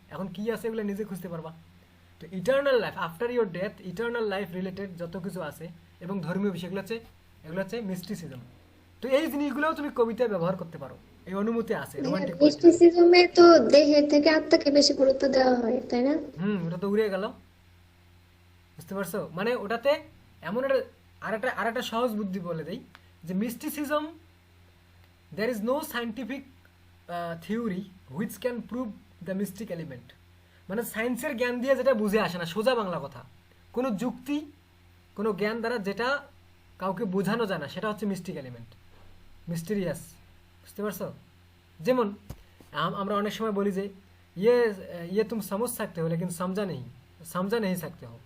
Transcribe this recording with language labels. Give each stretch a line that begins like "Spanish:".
Bangla: এখন কি আছে এগুলো নিজে খুঁজতে পারবা। তো eternal life, after your death eternal life related যত কিছু আছে এবং ধর্মীয় বিষয়গুলো হচ্ছে মিস্টিসিজম। তো এই জিনিসগুলোও তুমি কবিতায় ব্যবহার করতে পারো, এই অনুমতি আছে রোমান্টিক। মিস্টিসিজমে তো দেহের থেকে আত্মাকে বেশি গুরুত্ব দেওয়া হয়, তাই না? ওটা তো উড়ে গেল, বুঝতে পারছো? মানে ওটাতে এমন আরেকটা সহজ বুদ্ধি বলে দেই যে mysticism,
English: there is no scientific theory which can prove the mystic element.
Bangla: মানে সায়েন্সের জ্ঞান দিয়ে যেটা বুঝে আসে না, সোজা বাংলা কথা, কোনো যুক্তি কোনো জ্ঞান দ্বারা যেটা কাউকে বোঝানো যায় না, সেটা হচ্ছে মিস্টিক এলিমেন্ট, মিস্টিরিয়াস, বুঝতে পারছো? যেমন আমরা অনেক সময় বলি যে ইয়ে তুমি সমঝ
Hindi: सकते हो लेकिन समझा नहीं सकते हो।